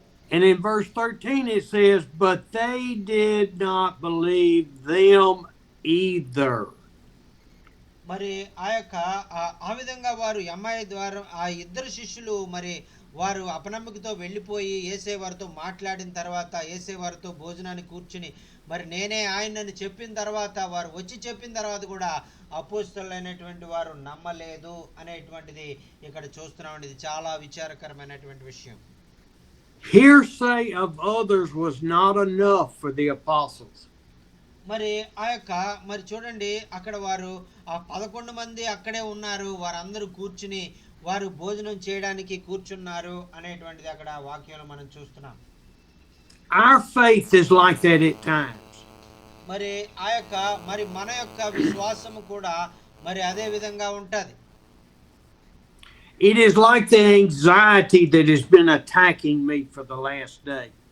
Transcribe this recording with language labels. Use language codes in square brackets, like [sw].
[en] And in verse 13 it says, but they did not believe them either. [te] మరి ఆ విధంగా వారు ఎంఐ ద్వారా ఆ ఇద్దరు శిష్యులు మరి వారు అపనమ్మకతో వెళ్ళిపోయి యేసయ్య వారితో మాట్లాడిన తర్వాత యేసయ్య వారితో భోజనానికి కూర్చుని మరి నేనే ఆయనని చెప్పిన తర్వాత వారు వచ్చి చెప్పిన తర్వాత కూడా అపోస్తలులైనటువంటి వారు నమ్మలేదు అనేటువంటిది ఇక్కడ చూస్తున్నాం. ఇది చాలా విచారకరమైనటువంటి విషయం. [en] Hearsay of others was not enough for the apostles. [te] మరి మరి చూడండి అక్కడ వారు ఆ 11 మంది అక్కడే ఉన్నారు, వారందరూ కూర్చుని వారు భోజనం చేయడానికి కూర్చున్నారు అనేటువంటిది అక్కడ వాక్యంలో మనం చూస్తున్నాం. [en] Our faith is like that at times. [te] మరి మరి మన యొక్క విశ్వాసము కూడా మరి అదే విధంగా ఉంటది. [en] It is like the anxiety that has been attacking me for the last day.